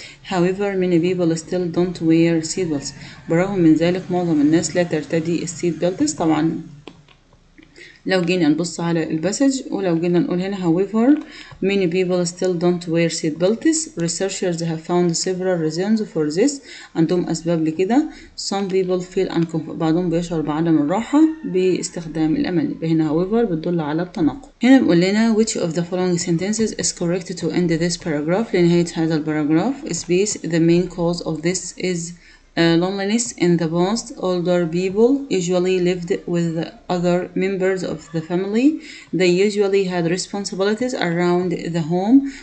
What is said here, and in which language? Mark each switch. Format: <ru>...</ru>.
<en>however many people still don't wear seat belts</en> <ar>برغم من ذلك معظم الناس لا ترتدي السيت بيلتس. طبعا لو جينا نبص على الباسج ولو جينا نقول هنا</ar> <en>however many people still don't wear seat belts researchers have found several reasons for this</en> <ar>عندهم أسباب لكده.</ar> <en>some people feel uncomfortable</en> <ar>بعضهم بيشعر بعدم الراحة باستخدام الأمان. هنا however بتدل على التناقض. هنا بيقول لنا</ar> <en>which of the following sentences is correct to end this paragraph</en> <ar>لنهاية هذا الباراجراف.</ar> <en>space the main cause of this is Loneliness in the past, older people usually lived with other members of the family. They usually had responsibilities around the home.</en>